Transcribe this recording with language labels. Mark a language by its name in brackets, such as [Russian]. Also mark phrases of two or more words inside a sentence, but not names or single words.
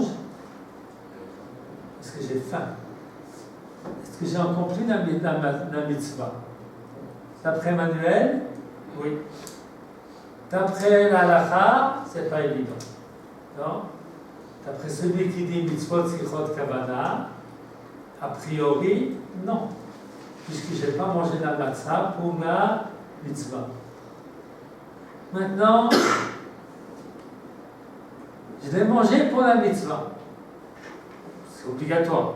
[French] Parce que j'ai faim. Est-ce que j'ai accompli la mitzvah? D'après Manuel, oui. D'après la halakha, c'est pas évident. Non? D'après celui qui dit [Hebrew] מצוות צריכות כוונה, [French] a priori, non. Puisque je n'ai pas mangé la matzah pour la mitzvah. Maintenant, je l'ai mangé pour la mitzvah. C'est obligatoire.